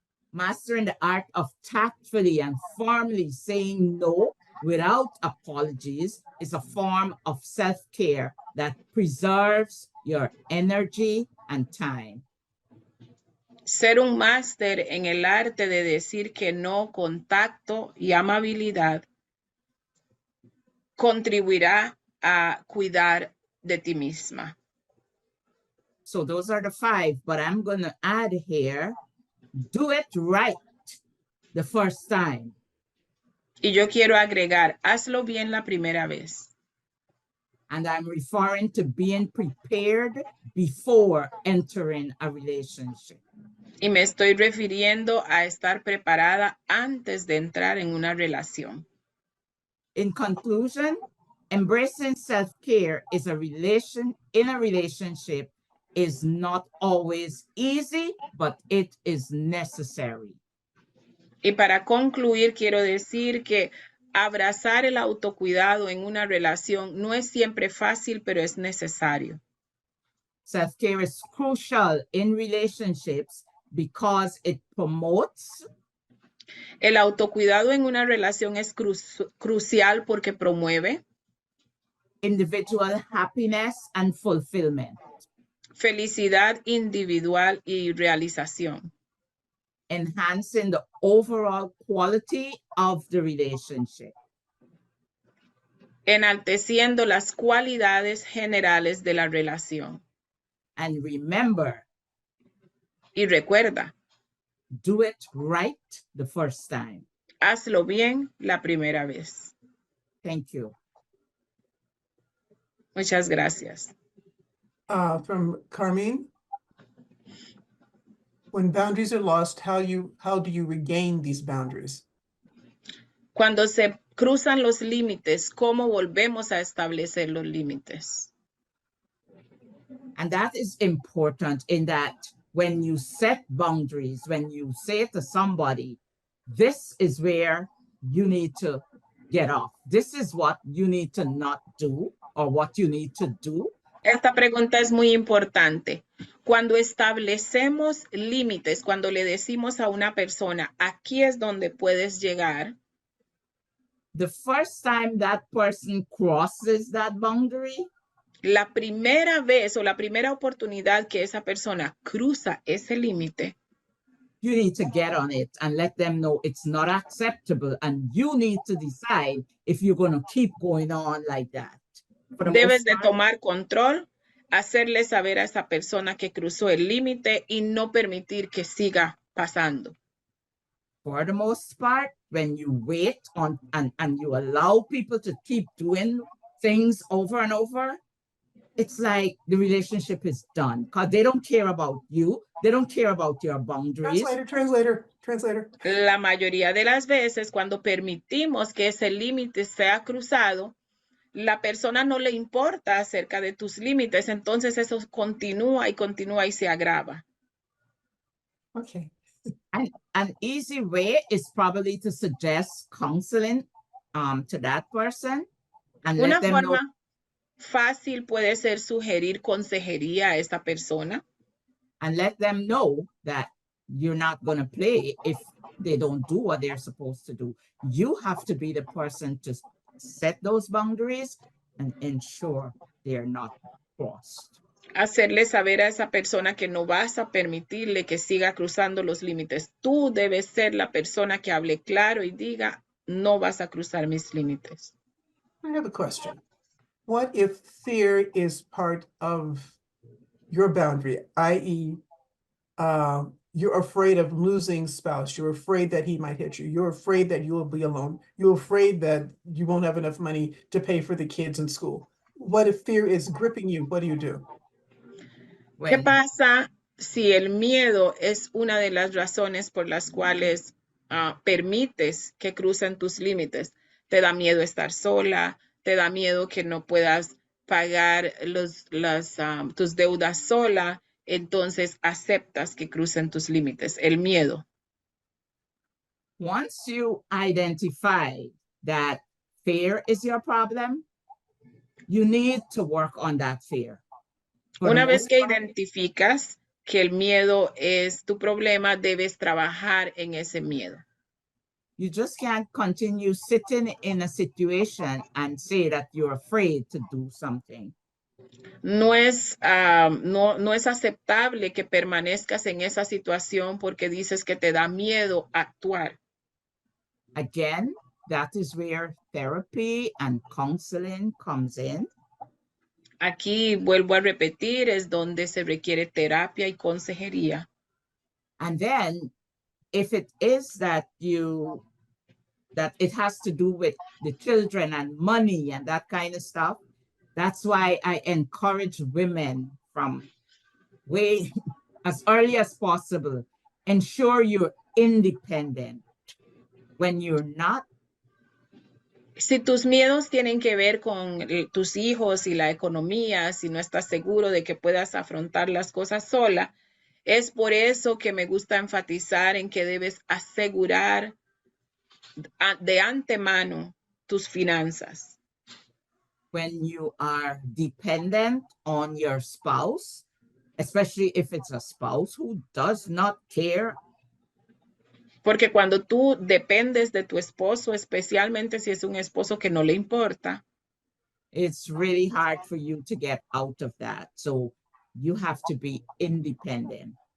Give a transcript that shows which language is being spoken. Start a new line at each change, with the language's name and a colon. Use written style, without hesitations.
English: Mastering the art of tactfully and firmly saying no without apologies is a form of self-care that preserves your energy and time.
Spanish: Ser un máster en el arte de decir que no con tacto y amabilidad contribuirá a cuidar de ti misma.
English: So those are the 5, but I'm going to add here, do it right the first time.
Spanish: Y yo quiero agregar, hazlo bien la primera vez.
English: And I'm referring to being prepared before entering a relationship.
Spanish: Y me estoy refiriendo a estar preparada antes de entrar en una relación.
English: In conclusion, embracing self-care in a relationship is not always easy, but it is necessary.
Spanish: Y para concluir, quiero decir que abrazar el autocuidado en una relación no es siempre fácil, pero es necesario.
English: Self-care is crucial in relationships because it promotes.
Spanish: El autocuidado en una relación es crucial porque promueve
English: individual happiness and fulfillment.
Spanish: Felicidad individual y realización.
English: Enhancing the overall quality of the relationship.
Spanish: Enalteciendo las cualidades generales de la relación.
English: And remember.
Spanish: Y recuerda.
English: Do it right the first time.
Spanish: Hazlo bien la primera vez.
English: Thank you.
Spanish: Muchas gracias.
English: From Carmine. When boundaries are lost, how do you regain these boundaries?
Spanish: Cuando se cruzan los límites, ¿cómo volvemos a establecer los límites?
English: And that is important in that when you set boundaries, when you say to somebody, this is where you need to get off. This is what you need to not do or what you need to do.
Spanish: Esta pregunta es muy importante. Cuando establecemos límites, cuando le decimos a una persona, aquí es donde puedes llegar.
English: The first time that person crosses that boundary,
Spanish: la primera vez o la primera oportunidad que esa persona cruza ese límite,
English: you need to get on it and let them know it's not acceptable and you need to decide if you're going to keep going on like that.
Spanish: Debes de tomar control, hacerle saber a esa persona que cruzó el límite y no permitir que siga pasando.
English: For the most part, when you wait on and you allow people to keep doing things over and over, it's like the relationship is done because they don't care about you. They don't care about your boundaries. Translator.
Spanish: La mayoría de las veces cuando permitimos que ese límite sea cruzado, la persona no le importa acerca de tus límites, entonces eso continúa y se agrava.
English: Okay. An easy way is probably to suggest counseling to that person and
Spanish: Una
English: let them
Spanish: forma
English: know.
Spanish: Fácil puede ser sugerir consejería a esta persona.
English: And let them know that you're not going to play if they don't do what they're supposed to do. You have to be the person to set those boundaries and ensure they're not crossed.
Spanish: Hacerle saber a esa persona que no vas a permitirle que siga cruzando los límites. Tú debes ser la persona que hable claro y diga, no vas a cruzar mis límites.
English: I have a question. What if fear is part of your boundary, i.e., you're afraid of losing spouse, you're afraid that he might hit you, you're afraid that you will be alone, you're afraid that you won't have enough money to pay for the kids in school? What if fear is gripping you? What do?
Spanish: ¿Qué pasa si el miedo es una de las razones por las cuales permites que crucen tus límites? Te da miedo estar sola, te da miedo que no puedas pagar tus deudas sola, entonces aceptas que crucen tus límites, el miedo.
English: Once you identify that fear is your problem, you need to work on that fear. For the
Spanish: Una vez
English: most
Spanish: que
English: part,
Spanish: identificas que el miedo es tu problema, debes trabajar en ese miedo.
English: you just can't continue sitting in a situation and say that you're afraid to do something.
Spanish: No es aceptable que permanezcas en esa situación porque dices que te da miedo actuar.
English: Again, that is where therapy and counseling comes in.
Spanish: Aquí vuelvo a repetir, es donde se requiere terapia y consejería.
English: And then if it is that it has to do with the children and money and that kind of stuff, that's why I encourage women from way as early as possible, ensure you're independent. When you're not,
Spanish: Si tus miedos tienen que ver con tus hijos y la economía, si no estás seguro de que puedas afrontar las cosas sola, es por eso que me gusta enfatizar en que debes asegurar de antemano tus finanzas.
English: when you are dependent on your spouse, especially if it's a spouse who does not care,
Spanish: Porque cuando tú dependes de tu esposo, especialmente si es un esposo que no le importa,
English: it's really hard for you to get out of that. So you have to be independent.